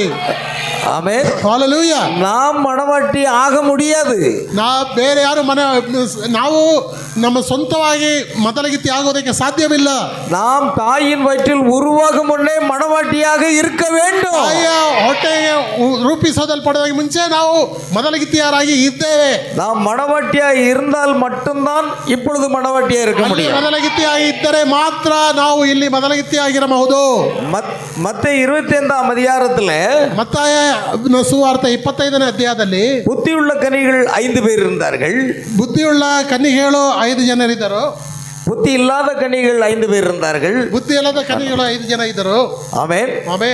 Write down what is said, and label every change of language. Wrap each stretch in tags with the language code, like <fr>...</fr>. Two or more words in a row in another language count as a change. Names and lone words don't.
<ta>ஆமென். ஹல்லேலூயா. நாம் மணவாட்டி ஆக முடியாது.</ta> <kn>ಬೇರೆ ಯಾರು ನಾವು ನಮ್ಮ ಸ್ವಂತವಾಗಿ ಮೊದಲಗಿತ್ತಿ ಆಗೋದಕ್ಕೆ ಸಾಧ್ಯವಿಲ್ಲ.</kn> <ta>நாம் தாயின் வயிற்றில் உருவாகும் முன்னே மணவாட்டியாக இருக்க வேண்டும்.</ta> <kn>ತಾಯಿಯ ಹೊಟ್ಟೆಗೆ ರೂಪಿಸೋದಲ್ಪಡುವ ಮುಂಚೆ ನಾವು ಮೊದಲಗಿತ್ತಿಯರಾಗಿ ಇದ್ದೇವೆ.</kn> <ta>நாம் மணவாட்டியாய் இருந்தால் மட்டும்தான் இப்பொழுது மணவாட்டியா இருக்க முடியும்.</ta> <kn>ಮೊದಲಗಿತ್ತಿಯಾಗಿ ಇದ್ದರೆ ಮಾತ್ರ ನಾವು ಇಲ್ಲಿ ಮೊದಲಗಿತ್ತಿಯಾಗಿರಬಹುದು.</kn> <ta>மத்தேயு 25ஆம் அதிகாரத்துல</ta> <kn>ಮತ್ತಾಯ ಸುವಾರ್ತೆ 25ನೇ ಅಧ್ಯಾಯದಲ್ಲಿ</kn> <ta>புத்தியுள்ள கன்னிகள் 5 பேர் இருந்தார்கள்.</ta> <kn>ಬುದ್ಧಿಯುಳ್ಳ ಕನ್ನಿಗಳು 5 ಜನರಿದ್ದರು.</kn> <ta>புத்தி இல்லாத கன்னிகள் 5 பேர் இருந்தார்கள்.</ta> <kn>ಬುದ್ಧಿ ಇಲ್ಲದ ಕನ್ನಿಗಳು 5 ಜನ ಇದ್ದರು.</kn> <ta>ஆமென். ஆமென்.</ta>